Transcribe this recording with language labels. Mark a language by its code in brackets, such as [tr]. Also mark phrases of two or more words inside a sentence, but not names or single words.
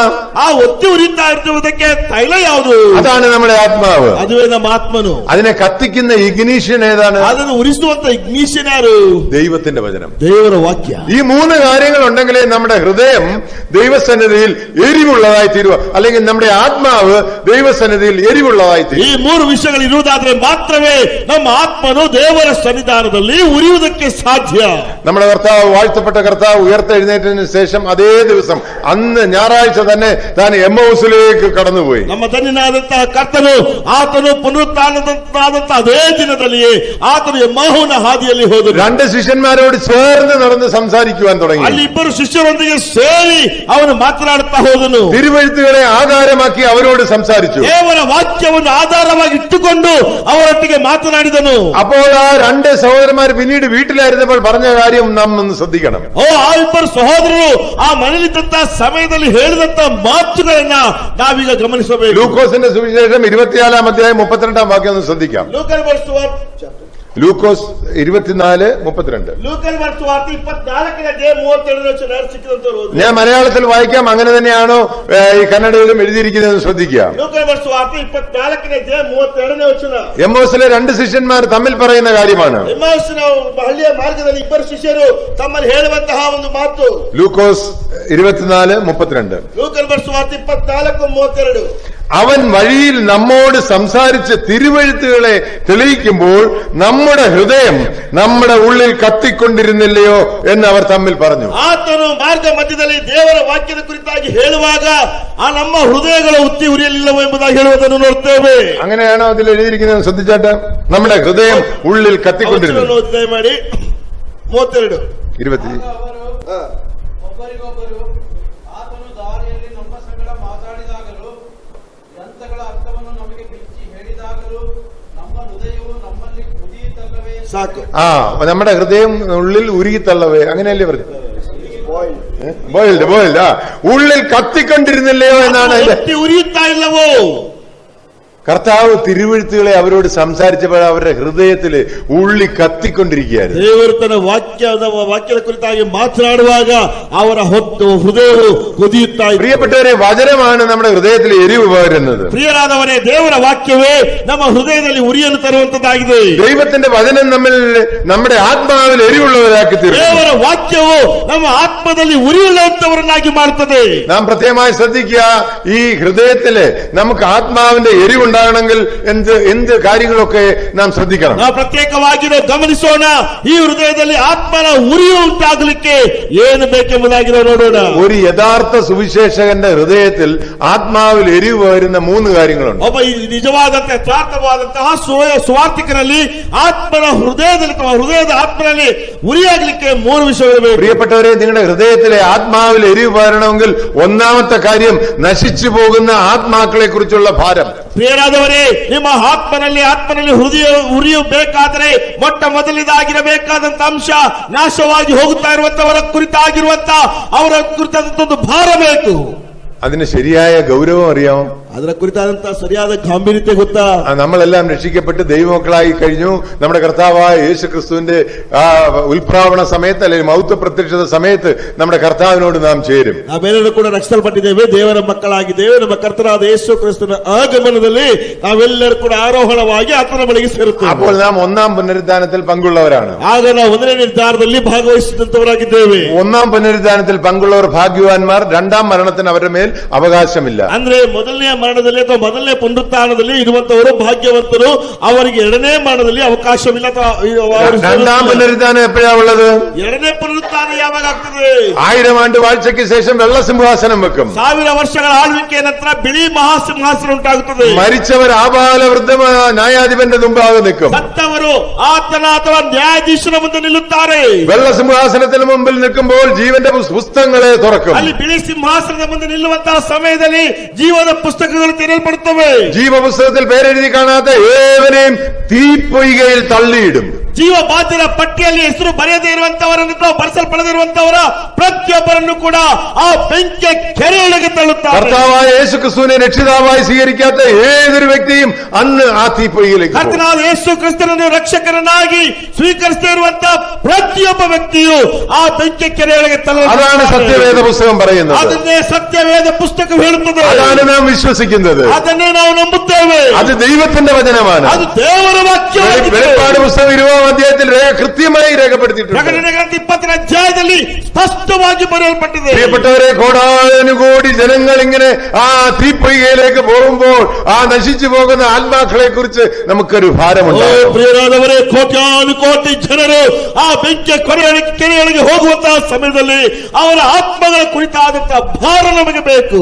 [kn] ಆ ಒತ್ತಿ ಉರಿಯುತ್ತಾ ಇರುವುದಕ್ಕೆ ತೈಲ ಯಾವುದು? [ml] അതാണ് നമ്മുടെ ആത്മാവ്. [kn] ಅದುವೇ ನಮ್ಮ ಆತ್ಮನು. [ml] അതിനെ കത്തിക്കുന്ന ഇഗ്നീഷ്യൻ ഏതാണ്? [kn] ಅದನ್ನು ಉರಿಸುವಂತ ಇಗ್ನಿಷನ್ ಯಾರು? [ml] ദൈവത്തിന്റെ വചനം, [kn] ದೇವರ ವಾಕ್ಯ. [ml] ഈ മൂന്ന് കാര്യങ്ങൾ ഉണ്ടെങ്കിലേ നമ്മുടെ ഹൃദയം ദൈവസന്നിധിയിൽ എരിവുള്ളതായി തീരുക, അല്ലെങ്കിൽ നമ്മുടെ ആത്മാവ് ദൈവസന്നിധിയിൽ എരിവുള്ളതായി തീരും. [kn] ಈ ಮೂರು ವಿಷಯಗಳು ಇರುವುದಾದ್ರೆ ಮಾತ್ರವೇ ನಮ್ಮ ಆತ್ಮನು ದೇವರ ಸನ್ನಿಧಾನದಲ್ಲಿ ಉರಿಯುವುದಕ್ಕೆ ಸಾಧ್ಯ. [ml] നമ്മുടെ കർത്താവ്, വാഴ്ത്തപ്പെട്ട കർത്താവ് ഉയർത്തെഴുന്നേറ്റതിന് ശേഷം അതേ ദിവസം, അന്ന് ഞായറാഴ്ച തന്നെ താൻ എമ്മൗസിലേക്ക് കടന്നുപോയി. [kn] ನಮ್ಮ ಧನ್ಯನಾದಂತಹ ಕರ್ತನು ಆತನು ಪುನರುತ್ಥಾನದಂತಾದಂತಹ ಅದೇ ದಿನದಲ್ಲಿಯೇ ಆತನು ಎಮ್ಮಾಹುವಿನ ಹಾದಿಯಲ್ಲಿ ಹೋದರು. [ml] രണ്ട് ശിഷ്യന്മാരോട് ചേർന്ന് നടന്ന് സംസാരിക്കുവാൻ തുടങ്ങി. [kn] ಅಲ್ಲಿ ಇಬ್ಬರು ಶಿಷ್ಯರೊಂದಿಗೆ ಸೇರಿ ಅವನು ಮಾತನಾಡುತ್ತಾ ಹೋದನು. [ml] തിരുവെഴുത്തുകളെ ആധാരമാക്കി അവരോട് സംസാരിച്ചു. [kn] ದೇವರ ವಾಕ್ಯವನ್ನು ಆಧಾರವಾಗಿ ಇಟ್ಟುಕೊಂಡು ಅವರೊಟ್ಟಿಗೆ ಮಾತನಾಡಿದನು. [ml] അപ്പോൾ ആ രണ്ട് സഹോദരന്മാർ പിന്നീട് വീട്ടിലായിരുന്നപ്പോൾ പറഞ്ഞ കാര്യം നാം ഒന്ന് ശ്രദ്ധിക്കണം. [kn] ಆ ಇಬ್ಬರು ಸಹೋದರರು ಆ ಮನೆಯಲ್ಲಿದ್ದಂತಹ ಸಮಯದಲ್ಲಿ ಹೇಳಿದಂತ ಮಾತುಗಳನ್ನ ನಾವೀಗ ಗಮನಿಸಬೇಕು. [ml] ലൂക്കോസിന്റെ സുവിശേഷം 24-ാം അധ്യായം 32-ാം വാക്യം ഒന്ന് ശ്രദ്ധിക്കാം. ലൂക്കോസ് 24:32. [kn] ಲೂಕನ ವಾರ್ತೆ 24:37 [ml] ഞാൻ മലയാളത്തിൽ വായിക്കാം, അങ്ങനെ തന്നെയാണോ ഈ കന്നഡയിലും എഴുതിയിരിക്കുന്നതെന്ന് ശ്രദ്ധിക്കുക. [kn] ಲೂಕನ ವಾರ್ತೆ 24:32. [ml] എമ്മോസിലെ രണ്ട് ശിഷ്യന്മാർ തമ്മിൽ പറയുന്ന കാര്യമാണ്. [kn] ಎಮ್ಮಾಹುಸಿನ ಹಳ್ಳಿಯ ಮಾರ್ಗದಲ್ಲಿ ಇಬ್ಬರು ಶಿಷ್ಯರು ತಮ್ಮಲ್ಲಿ ಹೇಳುವಂತಹ ಒಂದು ಮಾತು. [ml] ലൂക്കോസ് 24:32. [kn] ಲೂಕನ ವಾರ್ತೆ 24:32. [ml] അവൻ വഴിയിൽ നമ്മോട് സംസാരിച്ച് തിരുവെഴുത്തുകളെ തെളിയിക്കുമ്പോൾ നമ്മുടെ ഹൃദയം നമ്മുടെ ഉള്ളിൽ കത്തിക്കൊണ്ടിരുന്നില്ലയോ എന്ന് അവർ തമ്മിൽ പറഞ്ഞു. [kn] ಆತನು ಮಾರ್ಗ ಮಧ್ಯದಲ್ಲಿ ದೇವರ ವಾಕ್ಯದ ಕುರಿತಾಗಿ ಹೇಳುವಾಗ ಆ ನಮ್ಮ ಹೃದಯಗಳು ಉತ್ತಿ ಉರಿಯಲಿಲ್ಲವೋ ಎಂಬುದಾಗಿ ಹೇಳುವುದನ್ನು ನೋಡ್ತೇವೆ. [ml] അങ്ങനെയാണോ അതിൽ എഴുതിയിരിക്കുന്നത്? ശ്രദ്ധിച്ചാട്ടെ, നമ്മുടെ ഹൃദയം ഉള്ളിൽ കത്തിക്കൊണ്ടിരുന്നു. [kn] ಮಾಡಿ 32. ಒಬ್ಬರಿಗೊಬ್ಬರು ಆತನು ದಾರಿಯಲ್ಲಿ ನಮ್ಮ ಸಂಗಡ ಮಾತಾಡಿದಾಗಲೂ ಗ್ರಂಥಗಳ ಅರ್ಥವನ್ನು ನಮಗೆ ಬಿಚ್ಚಿ ಹೇಳಿದಾಗಲೂ ನಮ್ಮ ಹೃದಯವು ನಮ್ಮಲ್ಲಿ ಕುದಿಯುತ್ತಲ್ಲವೇ? ಸಾಕು. [ml] നമ്മുടെ ഹൃദയം ഉള്ളിൽ ഉരുകിത്തള്ളവേ, അങ്ങനെയല്ലേ പറഞ്ഞു? ബോയിൽഡ് ഉള്ളിൽ കത്തിക്കൊണ്ടിരുന്നില്ലയോ എന്നാണ്. [kn] ಉರಿಯುತ್ತಾ ಇಲ್ಲವೋ? [ml] കർത്താവ് തിരുവെഴുത്തുകളെ അവരോട് സംസാരിച്ചപ്പോൾ അവരുടെ ഹൃദയത്തില് ഉള്ളി കത്തിക്കൊണ്ടിരിക്കുകയായിരുന്നു. [kn] ದೇವರು ತನ್ನ ವಾಕ್ಯದ ಕುರಿತಾಗಿ ಮಾತನಾಡುವಾಗ ಅವರ ಹೃದಯವು ಕುದಿಯುತ್ತಾ ಉರಿಯುತ್ತಾ ಇದೆ. [ml] പ്രിയപ്പെട്ടവരെ, വചനമാണ് നമ്മുടെ ഹൃദയത്തിൽ എരിവ് പകരുന്നത്. [kn] ಪ್ರಿಯರಾದವರೇ, ದೇವರ ವಾಕ್ಯವೇ ನಮ್ಮ ಹೃದಯದಲ್ಲಿ ಉರಿಯನ್ನು ತರುವಂತದ್ದಾಗಿದೆ. [ml] ദൈവത്തിന്റെ വചനം നമ്മുടെ ആത്മാവിൽ എരിവുള്ളവരാക്കി തീർക്കും. [kn] ದೇವರ ವಾಕ್ಯವು ನಮ್ಮ ಆತ್ಮದಲ್ಲಿ ಉರಿಯುಳ್ಳಂತವರನ್ನಾಗಿ ಮಾಡುತ್ತದೆ. [ml] നാം പ്രത്യേകമായി ശ്രദ്ധിക്കുക, ഈ ഹൃദയത്തില് നമുക്ക് ആത്മാവിന്റെ എരിവുണ്ടാകണമെങ്കിൽ എന്ത് കാര്യങ്ങളൊക്കെ നാം ശ്രദ്ധിക്കണം. [kn] ನಾವು ಪ್ರತ್ಯೇಕವಾಗಿ ಗಮನಿಸೋಣ. ಈ ಹೃದಯದಲ್ಲಿ ಆತ್ಮನ ಉರಿಯು ಉಂಟಾಗಲಿಕ್ಕೆ ಏನು ಬೇಕೆಂಬುದಾಗಿ ನೋಡೋಣ. [ml] ഒരു യഥാർത്ഥ സുവിശേഷകന്റെ ഹൃദയത്തിൽ ആത്മാവിൽ എരിവ് വരുന്ന 3 കാര്യങ്ങളുണ്ട്. [kn] ಒಬ್ಬ ನಿಜವಾದಂತಹ ಯಥಾರ್ಥವಾದಂತಹ ಸುವಾರ್ತಿಕನಲ್ಲಿ ಆತ್ಮನ ಹೃದಯದ ಆತ್ಮನಲ್ಲಿ ಉರಿಯಾಗಲಿಕ್ಕೆ 3 ವಿಷಯಗಳು ಬೇಕು. [ml] പ്രിയപ്പെട്ടവരെ, നിങ്ങളുടെ ഹൃദയത്തിലെ ആത്മാവിൽ എരിവ് വരണമെങ്കിൽ ഒന്നാമത്തെ കാര്യം നശിച്ചു പോകുന്ന ആത്മാക്കളെ കുറിച്ചുള്ള ഭാരം. [kn] ಪ್ರಿಯರಾದವರೇ, ನಿಮ್ಮ ಆತ್ಮನಲ್ಲಿ ಹೃದಯ ಉರಿಯು ಬೇಕಾದರೆ ಮೊಟ್ಟ ಮೊದಲಿದಾಗಿರಬೇಕಾದಂತ ಅಂಶ ನಾಶವಾಗಿ ಹೋಗುತ್ತಾ ಇರುವಂತವರ ಕುರಿತಾಗಿರುವಂತ ಅವರ ಕುರಿತಾದಂತ ಒಂದು ಭಾರ ಬೇಕು. [ml] അതിന് ശരിയായ ഗൗരവം അറിയാം. [kn] ಅದರ ಕುರಿತಾದಂತಹ ಸರಿಯಾದ ಗಾಂಭೀರ್ಯತೆ ಗೊತ್ತಾ? [ml] നമ്മളെല്ലാം രക്ഷിക്കപ്പെട്ട് ദൈവമക്കളായി കഴിഞ്ഞു. നമ്മുടെ കർത്താവായ യേശു ക്രിസ്തുവിന്റെ ഉൽപ്രാവണ സമയത്ത് അല്ലെങ്കിൽ മൗത്വ പ്രത്യക്ഷത സമയത്ത് നമ്മുടെ കർത്താവിനോട് നാം ചേരും. [kn] ನಾವೆಲ್ಲರೂ ಕೂಡ ರಕ್ಷಿಸಲ್ಪಟ್ಟಿದ್ದೇವೆ, ದೇವರ ಮಕ್ಕಳಾಗಿದ್ದೇವೆ. ನಮ್ಮ ಕರ್ತನಾದ ಯೇಸು ಕ್ರಿಸ್ತನ ಆಗಮನದಲ್ಲಿ ನಾವೆಲ್ಲರೂ ಕೂಡ ಆರೋಹಣವಾಗಿ ಆತನ ಬಳಿಗೆ ಸೇರುತ್ತೇವೆ. [ml] അപ്പോൾ നാം ഒന്നാം പുനരുദ്ധാനത്തിൽ പങ്കുള്ളവരാണ്. [kn] ಆಗ ನಾವು 1ನೇ ನಿರ್ಧಾರದಲ್ಲಿ ಭಾಗವಹಿಸಿದಂತವರಾಗಿದ್ದೇವೆ. [ml] ഒന്നാം പുനരുദ്ധാനത്തിൽ പങ്കുള്ളവർ ഭാഗ്യവാന്മാർ. രണ്ടാം മരണത്തിന് അവരുടെ മേൽ അവകാശമില്ല. [kn] ಅಂದ್ರೆ ಮೊದಲನೇ ಮರಣದಲ್ಲಿ ಅಥವಾ ಮೊದಲನೇ ಪುನರುತ್ಥಾನದಲ್ಲಿ ಇರುವಂತವರು ಭಾಗ್ಯವಂತರು. ಅವರಿಗೆ 2ನೇ ಮರಣದಲ್ಲಿ ಅವಕಾಶವಿಲ್ಲ. [ml] രണ്ടാം പുനരുദ്ധാനം എപ്പോഴാ ഉള്ളത്? [kn] 2ನೇ ಪುನರುತ್ಥಾನ ಯಾವಾಗ ಆಗ್ತದೆ? [ml] 1000 ആണ്ട് വാഴ്ചയ്ക്ക് ശേഷം വെള്ള സിംഹാസനം വെക്കും. [kn] 1000 ವರ್ಷಗಳ ಆಳ್ವಿಕೆಯ ನಂತರ ಬಿಳಿ ಮಹಾಸಿಂಹಾಸನ ಉಂಟಾಗುತ್ತದೆ. [ml] മരിച്ചവർ ആബാല വൃദ്ധമായ ന്യായാധിപന്റെ മുമ്പാകെ നിൽക്കും. [kn] ಸತ್ತವರು ಆತನ ಅಥವಾ ನ್ಯಾಯಾಧೀಶನ ಮುಂದೆ ನಿಲ್ಲುತ್ತಾರೆ. [ml] വെള്ള സിംഹാസനത്തിന് മുമ്പിൽ നിൽക്കുമ്പോൾ ജീവന്റെ പുസ്തകങ്ങളെ തുറക്കും. [kn] ಅಲ್ಲಿ ಬಿಳಿ ಸಿಂಹಾಸನದ ಮುಂದೆ ನಿಲ್ಲುವಂತಹ ಸಮಯದಲ್ಲಿ ಜೀವದ ಪುಸ್ತಕಗಳು ತೆರೆಯಲ್ಪಡುತ್ತವೆ. [ml] ജീവപുസ്തകത്തിൽ പേരെഴുതി കാണാത്ത ഏവരെയും തീപ്പൊയ്കയിൽ തള്ളിയിടും. [kn] ಜೀವ ಬಾಧ್ಯರ ಪಟ್ಟಿಯಲ್ಲಿ ಹೆಸರು ಬರೆಯದೇ ಇರುವಂತವರನ್ನು ಬರೆಸಲ್ಪಡದಿರುವಂತವರ ಪ್ರತಿಯೊಬ್ಬರನ್ನು ಕೂಡ ಆ ಬೆಂಕಿಯ ಕೆರೆಯೊಳಗೆ ತಳ್ಳುತ್ತಾರೆ. [ml] കർത്താവായ യേശു ക്രിസ്തുവിനെ രക്ഷിതാവായി സ്വീകരിക്കാത്ത ഏതൊരു വ്യക്തിയും അന്ന് ആ തീപ്പൊയ്കയിലേക്ക് പോകും. [kn] ಕರ್ತನಾದ ಯೇಸು ಕ್ರಿಸ್ತನನ್ನು ರಕ್ಷಕರನ್ನಾಗಿ ಸ್ವೀಕರಿಸದೇ ಇರುವಂತಹ ಪ್ರತಿಯೊಬ್ಬ ವ್ಯಕ್ತಿಯು ಆ ಬೆಂಕಿಯ ಕೆರೆಯೊಳಗೆ [ml] അതാണ് സത്യവേദ പുസ്തകം പറയുന്നത്. [kn] ಅದನ್ನೇ ಸತ್ಯವೇದ ಪುಸ್ತಕ ಹೇಳುತ್ತದೆ. [ml] അതാണ് നാം വിശ്വസിക്കുന്നത്. [kn] ಅದನ್ನೇ ನಾವು ನಂಬುತ್ತೇವೆ. [ml] അത് ദൈവത്തിന്റെ വചനമാണ്. [kn] ಅದು ದೇವರ ವಾಕ್ಯವಾಗಿದೆ. [ml] വെളിപ്പാട് പുസ്തകം 20 അധ്യായത്തിൽ കൃത്യമായി രേഖപ്പെടുത്തിയിട്ടുണ്ട്. [kn] ಪ್ರಕಟಣೆ ಗ್ರಂಥ 20ನೇ ಅಧ್ಯಾಯದಲ್ಲಿ ಸ್ಪಷ್ಟವಾಗಿ ಬರೆಯಲ್ಪಟ್ಟಿದೆ. [ml] പ്രിയപ്പെട്ടവരെ, കോടാനുകോടി ജനങ്ങൾ ഇങ്ങനെ ആ തീപ്പൊയ്കയിലേക്ക് പോകുമ്പോൾ ആ നശിച്ചു പോകുന്ന ആത്മാക്കളെ കുറിച്ച് നമുക്കൊരു ഭാരമുണ്ട്. [kn] ಪ್ರಿಯರಾದವರೇ, ಕೋಟ್ಯಾನು ಕೋಟಿ ಜನರು ಆ ಬೆಂಕಿಯ ಕೆರೆಯೊಳಗೆ ಹೋಗುವಂತಹ ಸಮಯದಲ್ಲಿ ಅವರ ಆತ್ಮಗಳ ಕುರಿತಾದಂತಹ ಭಾರ ನಮಗೆ ಬೇಕು.